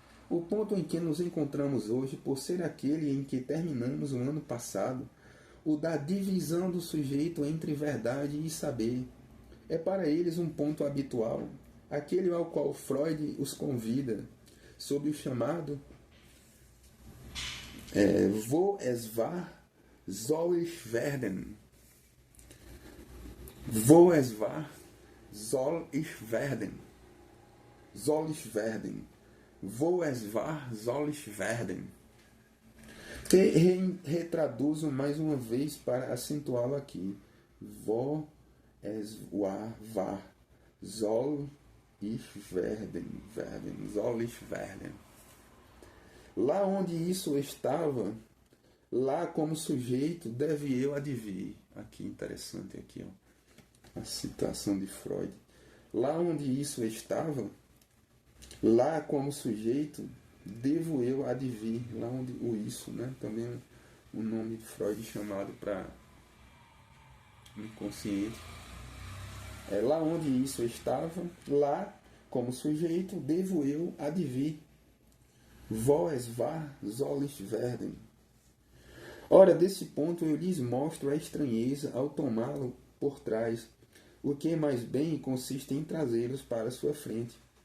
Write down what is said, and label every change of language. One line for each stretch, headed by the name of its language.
Portuguese: O ponto em que nos encontramos hoje, por ser aquele em que terminamos o ano passado, o da divisão do sujeito entre verdade e saber, é para eles um ponto habitual, aquele ao qual Freud os convida, sob o chamado Wo es war, soll ich werden.
German: Wo es war, soll ich werden. Soll ich werden. Wo es war, soll ich werden.
Portuguese: Que retraduzo mais uma vez para acentuá-lo aqui.
German: Wo es war, soll ich werden. Soll ich werden.
Portuguese: Lá onde isso estava, lá como sujeito, deve eu advir. Aqui, interessante aqui, ó, a citação de Freud. Lá onde isso estava, lá como sujeito, devo eu advir. Lá onde o isso, né? Também o nome de Freud chamado para inconsciente. Lá onde isso estava, lá como sujeito, devo eu advir.
German: Wo es war, soll ich werden.
Portuguese: Ora, desse ponto eu lhes mostro a estranheza ao tomá-lo por trás, o que mais bem consiste em trazê-los para sua frente.